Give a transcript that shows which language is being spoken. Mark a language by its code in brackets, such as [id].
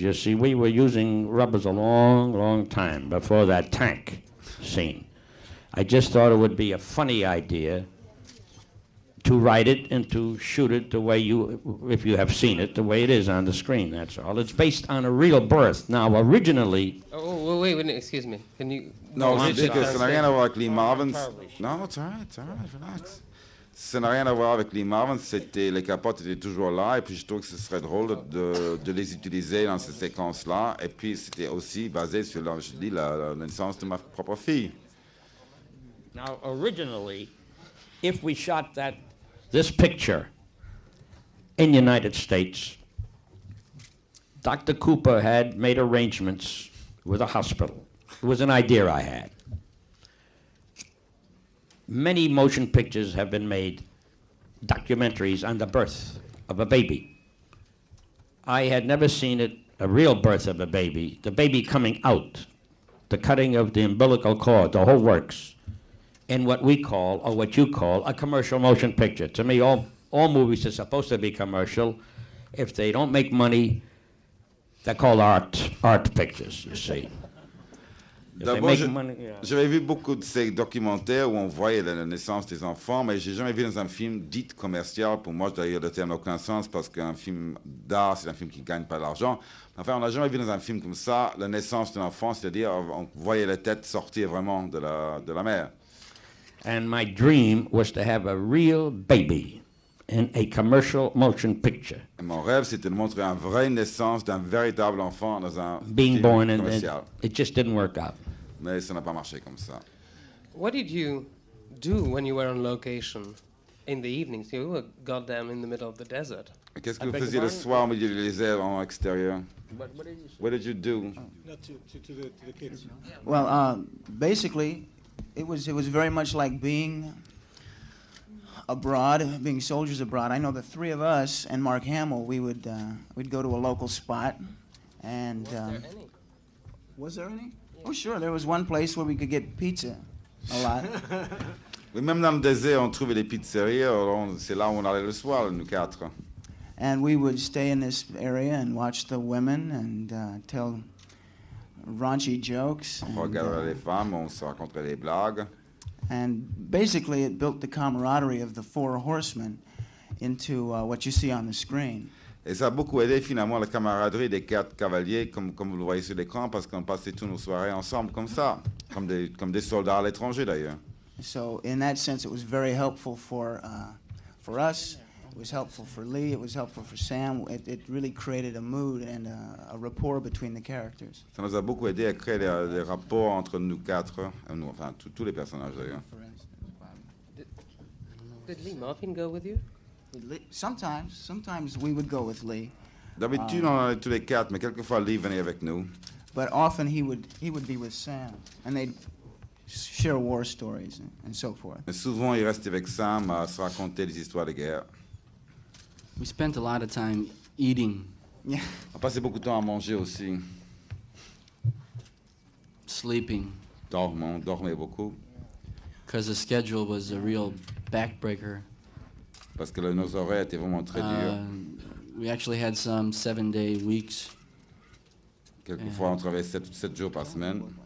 [en] You see, we were using rubbers a long, long time before that tank scene. I just thought it would be a funny idea to write it and to shoot it the way if you have seen it, the way it is on the screen, that's all. It's based on a real birth. Now, originally... Oh, wait, excuse me. Can you... [fr] Non, je dis que ça n'a rien à voir avec Lee Marvin. Non, [en] it's all right, relax. [fr] Ça n'a rien à voir avec Lee Marvin, les capotes étaient toujours là, et puis je trouve que ce serait drôle de les utiliser dans cette séquence-là, et puis c'était aussi basé sur, je dis, la naissance de ma propre fille. [en] Now, originally, if we shot this picture in the United States, Dr. Cooper had made arrangements with a hospital. It was an idea I had. Many motion pictures have been made, documentaries on the birth of a baby. I had never seen a real birth of a baby, the baby coming out, the cutting of the umbilical cord, the whole works, in what we call, or what you call, a commercial motion picture. To me, all movies are supposed to be commercial. If they don't make money, they're called art pictures, you see. [fr] D'abord, j'avais vu beaucoup de ces documentaires où on voyait la naissance des enfants, mais j'ai jamais vu dans un film dit commercial. Pour moi, d'ailleurs, le terme n'a aucun sens parce qu'un film d'art, c'est un film qui ne gagne pas d'argent. Enfin, on n'a jamais vu dans un film comme ça la naissance d'un enfant, c'est-à-dire on voyait la tête sortir vraiment de la mère. [en] And my dream was to have a real baby in a commercial motion picture. [fr] Et mon rêve, c'était de montrer une vraie naissance d'un véritable enfant dans un [en] being [fr] film [en] born [fr] commercial. [en] And it just didn't work out. [fr] Mais ça n'a pas marché comme ça. [en] What did you do when you were on location in the evenings? You were goddamn in the middle of the desert. [fr] Qu'est-ce que vous faisiez le soir au milieu du désert en extérieur? [en] What did you do? To the kids. Well, basically, it was very much like being abroad, being soldiers abroad. I know the three of us and Mark Hamill, we'd go to a local spot, and was there any? Oh, sure. There was one place where we could get pizza a lot. [fr] Oui, même dans le désert, on trouvait des pizzerias. C'est là où on allait le soir, nous quatre. [en] And we would stay in this area and watch the women and tell raunchy jokes. [fr] On regardait les femmes, on se racontait des blagues. [en] And basically, it built the camaraderie of the four horsemen into what you see on the screen. [fr] Et ça a beaucoup aidé finalement la camaraderie des quatre cavaliers, comme vous le voyez sur l'écran, parce qu'on passait toutes nos soirées ensemble comme ça, comme des soldats à l'étranger d'ailleurs. [en] So in that sense, it was very helpful for us. It was helpful for Lee. It was helpful for Sam. It really created a mood and a rapport between the characters. [fr] Ça nous a beaucoup aidé à créer des rapports entre nous quatre, enfin tous les personnages d'ailleurs. [en] Did Lee Marvin go with you? Sometimes we would go with Lee. [fr] D'habitude, on allait tous les quatre, mais quelquefois Lee venait avec nous. [en] But often he would be with Sam, and they'd share war stories and so forth. [fr] Mais souvent, il restait avec Sam à se raconter des histoires de guerre. [en] We spent a lot of time eating. Yeah. [fr] On passait beaucoup de temps à manger aussi. [en] Sleeping. [fr] On dormait beaucoup. [en] Because the schedule was a real backbreaker. [fr] Parce que nos horaires étaient vraiment très durs. [en] We actually had some 7-day weeks. [fr] Quelquefois, on travaillait 7 jours par semaine.